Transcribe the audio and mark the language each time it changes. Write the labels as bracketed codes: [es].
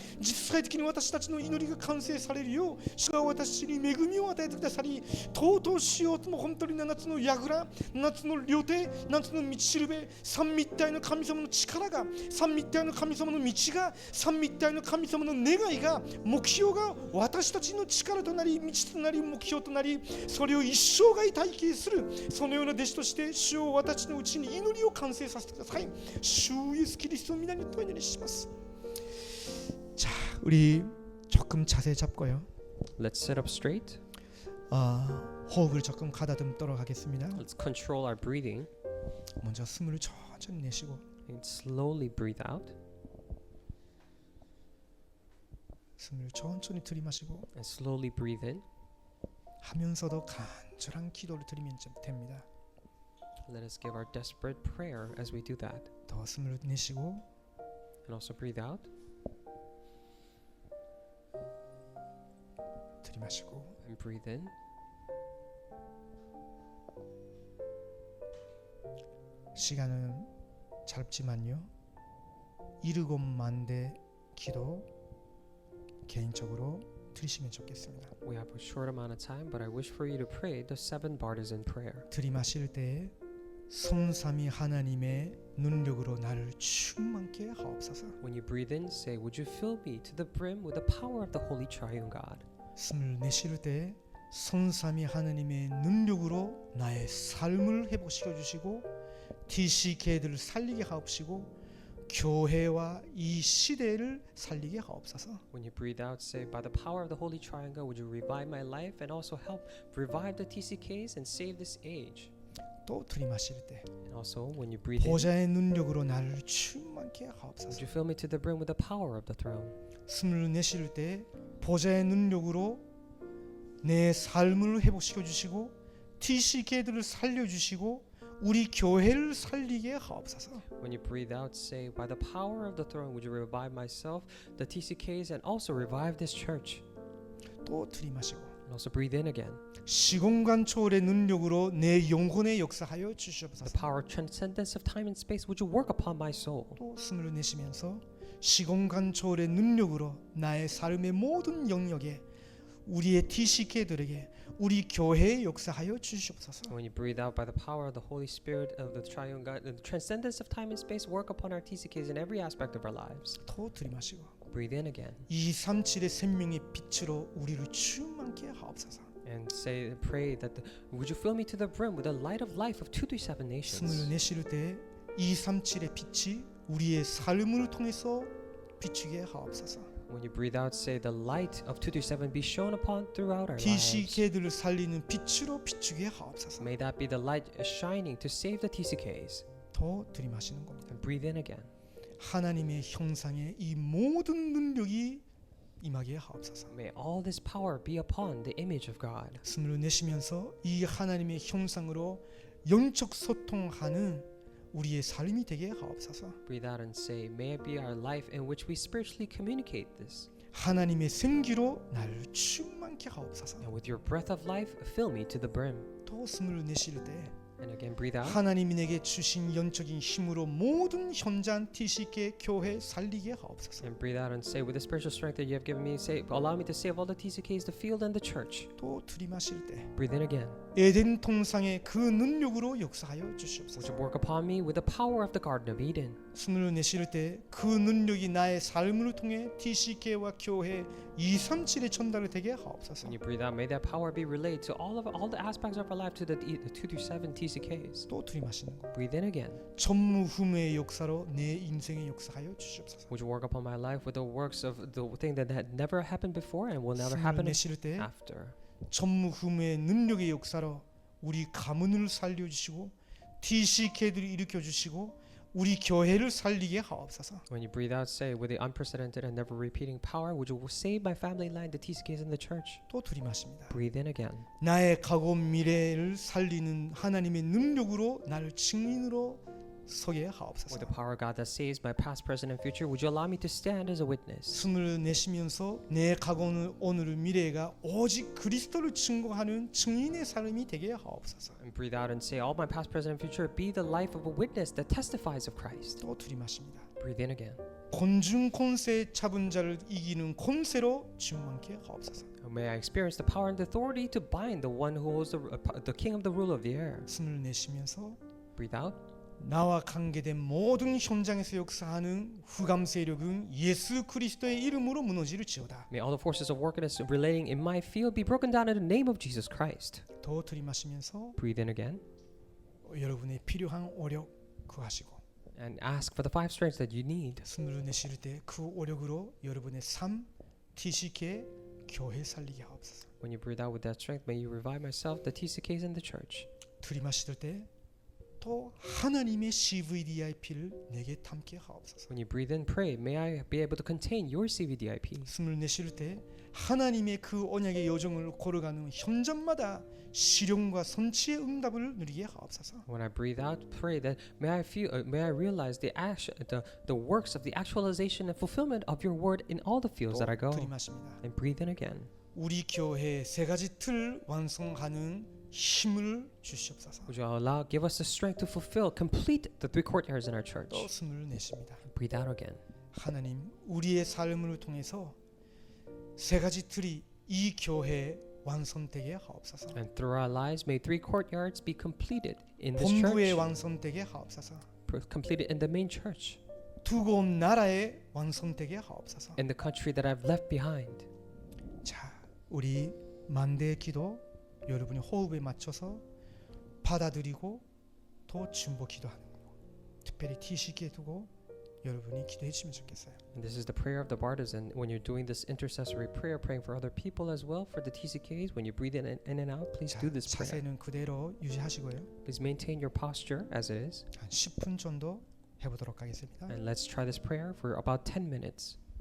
[ja] 実際的に私たちの祈りが完成されるよう主が私に恵みを与えてくださり、とうとうしようとも本当に7つの櫓、7つの料亭、7つの道しるべ、三密体の神様の力が、三密体の神様の道が、三密体の神様の願いが、目標が私たちの力となり、道となり、目標となり、それを一生涯体系する、そのような弟子として主を私のうちに祈りを完成させてください。主イエスキリストの皆によってお祈りします。 [ko] 자, 우리 조금 자세 잡고요. [en] Let's sit up straight. [ko] 호흡을 조금 가다듬도록 하겠습니다. [en] Let's control our breathing [ko] 먼저 숨을 천천히 내쉬고 [en] and slowly breathe out [ko] 숨을 천천히 들이마시고 [en] and slowly breathe in. [ko] 하면서도 간절한 기도를 드리면 됩니다. [en] Let us give our desperate prayer as we do that. [ko] 더 숨을 내쉬고 [en] And also breathe out. [ko] 들이마시고 [en] And breathe in. [ko] 시간은 짧지만요. 7만 대 기도 개인적으로 드리시면 좋겠습니다. [en] We have a short amount of time, but I wish for you to pray the 7 partisan prayer. [ko] 들이마실 때 성삼위 하나님의 능력으로 나를 충만케 하옵소서. [en] When you breathe in, say, would you fill me to the brim with the power of the Holy Triune God? [ko] 숨을 내쉴 때 성삼위 하나님의 능력으로 나의 삶을 회복시켜 주시고 TCK들을 살리게 하옵시고 교회와 이 시대를 살리게 하옵소서. [en] When you breathe out, say, by the power of the Holy Triangle, would you revive my life and also help revive the TCKs and save this age? [ko] 또 들이마실 때 [en] And also, when you breathe in, [ko] 보좌의 능력으로 나를 충만케 [en] would [ko] 하옵소서. [en] you fill me to the brim with the power of the throne? [ko] 숨을 내쉴 때 보좌의 능력으로 내 삶을 회복시켜 주시고 TCK들을 살려 주시고 우리 교회를 살리게 하옵소서. [en] When you breathe out, say, by the power of the throne, would you revive myself, the TCKs, and also revive this church? [ko] 또 들이마시고 [en] And also breathe in again. [ko] 시공간 초월의 능력으로 내 영혼에 역사하여 [en] The [ko] 주시옵소서. [en] power of transcendence of time and space, would you work upon my soul? [ko] 또 숨을 내쉬면서 시공간 초월의 능력으로 나의 삶의 모든 영역에 우리의 TCK들에게 우리 교회에 역사하여 주시옵소서. [en] When you breathe out by the power of the Holy Spirit of the Triune God, the transcendence of time and space, work upon our TCKs in every aspect of our lives. [ko] 또 들이마시고 [en] Breathe in again [ko] 237의 생명의 빛으로 우리를 충만케 하옵소서. [en] and say, pray that, would you fill me to the brim with the light of life of 237 nations? [ko] 숨을 내쉴 때 237의 빛이 우리의 삶을 통해서 비추게 하옵소서. [en] When you breathe out, say, the light of 237 be shown upon throughout our lives. [ko] TCK들을 살리는 빛으로 비추게 하옵소서. [en] May that be the light shining to save the TCKs. [ko] 더 들이마시는 겁니다. [en] And breathe in again. [ko] 하나님의 형상의 이 모든 능력이 임하게 하옵소서. [en] May all this power be upon the image of God. [ko] 숨을 내쉬면서 이 하나님의 형상으로 영적 소통하는 우리의 삶이 되게 하옵소서. [en] Breathe out and say, may it be our life in which we spiritually communicate this. [ko] 하나님의 생기로 나를 충만케 하옵소서. [en] And with your breath of life, fill me to the brim. [ko] 또 숨을 내쉴 때 [en] And again, breathe out. [ko] 하나님이 내게 주신 영적인 힘으로 모든 현장 TCK 교회 살리게 하옵소서. [en] And breathe out and say, with the spiritual strength that you have given me, say, allow me to save all the TCKs, the field, and the church. [ko] 또 들이마실 때 [en] Breathe in again. [ko] 에덴 동상의 그 능력으로 역사하여 [en] Would [ko] 주시옵소서. [en] you work upon me with the power of the Garden of Eden? [ko] 숨을 내쉴 때 그 능력이 나의 삶을 통해 TCK와 교회 237에 전달이 되게 하옵소서. [en] When you breathe out, may that power be relayed to all the aspects of our life, to the 237 TCKs. [ko] 또 들이마시는 것. [en] Breathe in again. [ko] 전무후무의 역사로 내 인생에 역사하여 주시옵소서. [en] Would you work upon my life with the works of the thing that had never happened before and will never [ko] 숨을 [en] happen [ko] 내쉴 때 [en] after? [ko] 전무후무의 능력의 역사로 우리 가문을 살려주시고 TCK들을 일으켜주시고 우리 교회를 살리게 하옵소서. [en] When you breathe out, say, with the unprecedented and never repeating power, would you save my family line, the TCKs, and the church? [ko] 또 들이마십니다. [en] Breathe in again. [ko] 나의 과거 미래를 살리는 하나님의 능력으로 나를 증인으로 서게 하옵소서. [en] With the power of God that saves my past, present, and future, would you allow me to stand as a witness? [ko] 숨을 내쉬면서 내 과거는 오늘 미래가 오직 그리스도를 증거하는 증인의 삶이 되게 하옵소서. [en] And breathe out and say, all my past, present, and future be the life of a witness that testifies of Christ. [ko] 또 들이마십니다. [en] Breathe in again. [ko] 곤중 콘세 잡은 자를 이기는 콘세로 충만케 하옵소서. [en] May I experience the power and the authority to bind the one who holds the king of the rule of the air. [ko] 숨을 내쉬면서 [en] Breathe out. [ko] 나와 관계된 모든 현장에서 역사하는 흑암 세력은 예수 그리스도의 이름으로 무너지를지어다. [en] May all the forces of wickedness relating in my field be broken down in the name of Jesus Christ. [ko] 더 들이마시면서 [en] Breathe in again [ko] 여러분의 필요한 오력 구하시고 [en] and ask for the 5 strengths that you need. [ko] 숨을 내쉴 때 그 오력으로 여러분의 삶 TCK 교회 살리게 하옵소서. [en] When you breathe out with that strength, may you revive myself, the TCKs, and the church. [ko] 들이마실 때 또 하나님의 CVDIP를 내게 담게 하옵소서. [en] When you breathe in, pray, may I be able to contain your CVDIP. [ko] 숨을 내쉴 때 하나님의 그 언약의 여정을 걸어가는 현장마다 실용과 선취의 응답을 누리게 하옵소서. [en] When I breathe out, pray that may I realize the works of the actualization and fulfillment of your word in all the fields that I go. [ko] 들이마십니다. [en] And breathe in again. [ko] 우리 교회 세 가지 틀 완성하는 힘을 주시옵소서. [en] Would you give us the strength to complete the 3 courtyards in our church? [ko] 또 숨을 내쉽니다. [en] Breathe out again. [ko] 하나님, 우리의 삶을 통해서 세 가지 틀이 이 교회에 완성되게 하옵소서. [en] And through our lives, may 3 courtyards be completed in this [ko] 본부에 [en] church, [ko] 완성되게 하옵소서. [en] completed in the main church, [ko] 두고 온 나라에 완성되게 하옵소서. [en] in the country that I've left behind. [ko] 자, 우리 만대의 기도 여러분이 호흡에 맞춰서 받아들이고 또 중보 기도하는 거. 특별히 TCK에 두고 여러분이 기도해 주시면 좋겠어요. [en] And this is the prayer of the partisan. When you're doing this intercessory prayer, praying for other people as well, for the TCKs, when you breathe in and out, please [ko] 자, [en] do this prayer. [ko] 자세는 그대로 유지하시고요. [en] Please maintain your posture as it is. [ko] 한 10분 정도 해보도록 하겠습니다. [en] And let's try this prayer for about 10 minutes.